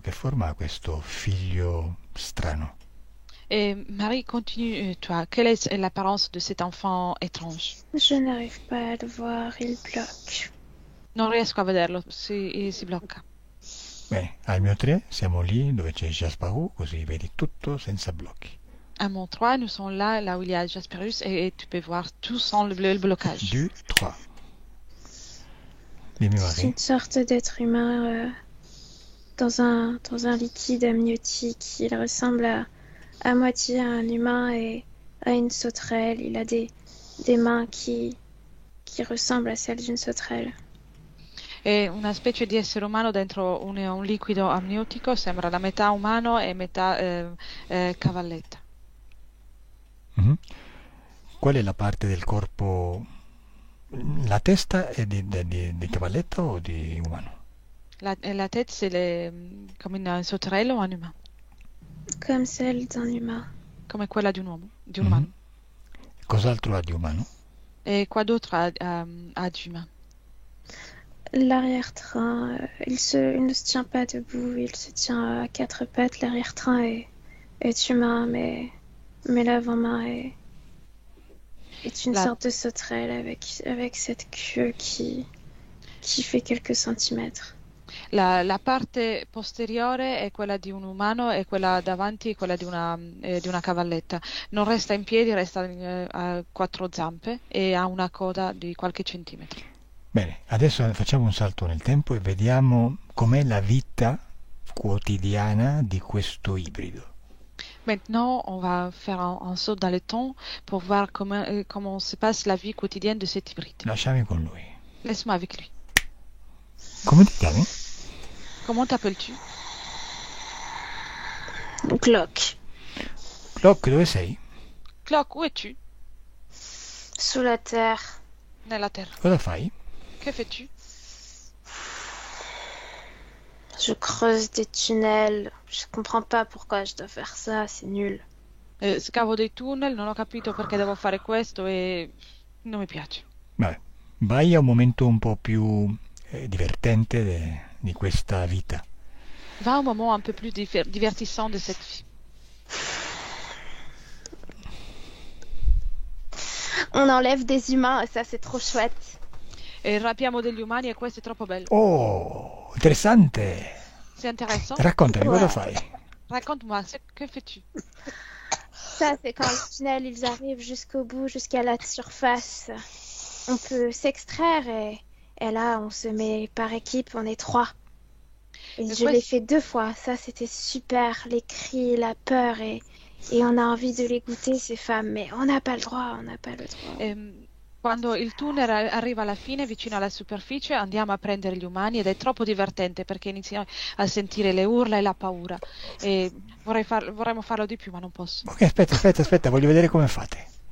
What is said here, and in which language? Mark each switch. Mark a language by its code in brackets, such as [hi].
[it] Che forma ha questo figlio strano? [fr] Et Marie, continue, toi. Quelle est l'apparence de cet enfant étrange? Je n'arrive pas à le voir, il bloque. [it] Non riesco a vederlo, si blocca. Bene, al mio 3 siamo lì dove c'è Jasparu, così vedi tutto senza blocchi. [fr] À mon 3, nous sommes là où il y a Jasperus, et tu peux voir tout sans le blocage. [it] 2, 3. Dimmi [fr] C'est Marie. une sorte d'être humain dans un liquide amniotique. Il ressemble à moitié à un humain et à une sauterelle. Il a des mains qui ressemblent à celles d'une sauterelle. [it] È una specie di essere umano dentro un liquido amniotico, sembra la metà umano e metà cavalletta. Mhm. Qual è la parte del corpo? La testa è di cavalletto o di umano? [fr] La tête, c'est comme une sauterelle ou un humain, Comme celle d'un humain. [it] come quella di un uomo, di un umano. Cos'altro ha di umano? [fr] E quoi d'autre [it] ha di [fr] humain? L'arrière-train, il ne se tient pas debout, il se tient à 4 pattes. L'arrière-train est humain, mais l'avant-main est une sorte de sauterelle avec cette queue qui fait quelques centimètres. [it] La parte posteriore è quella di un umano e quella davanti è quella di una cavalletta. Non resta in piedi, resta a 4 zampe e ha una coda di qualche centimetro. Bene, adesso facciamo un salto nel tempo e vediamo com'è la vita quotidiana di questo ibrido. [fr] Maintenant, on va faire un saut dans le temps pour voir comment se passe la vie quotidienne de cet hybride. [it] Lasciami con lui. [fr] Laisse-moi avec lui. [it] Come ti chiami? [fr] Comment t'appelles-tu? Glock. [it] Clock, dove sei? [fr] Clock, où es-tu? Sous la terre. [it] Nella terra. Cosa fai? [fr] Que fais-tu? Je creuse des tunnels. Je comprends pas pourquoi je dois faire ça, c'est nul. [it] Scavo dei tunnel, non ho capito perché devo fare questo e non mi piace. Vabbè, vai a un momento un po' più divertente di questa vita. [fr] Va un moment un peu plus divertissant de cette vie. On enlève des humains et ça c'est trop chouette. [it] E rapiamo degli umani e questo è troppo bello. Oh, interessante! [fr] C'est intéressant. [it] Raccontami, cosa [fr] Ouais. [it] fai? [fr] Raconte-moi, que fais-tu? Ça c'est quand les tunnels ils arrivent jusqu'au bout, jusqu'à la surface. On peut s'extraire et là on se met par équipe, on est 3. Et Mais je quoi, l'ai fait 2 fois, ça c'était super, les cris, la peur et on a envie de les goûter ces femmes, mais on n'a pas le droit, on n'a pas le droit. [it] Quando il tunnel arriva alla fine, vicino alla superficie, andiamo a prendere gli umani ed è troppo divertente perché iniziamo a sentire le urla e la paura. E vorremmo farlo di più, ma non posso. Ok, aspetta, voglio vedere come fate.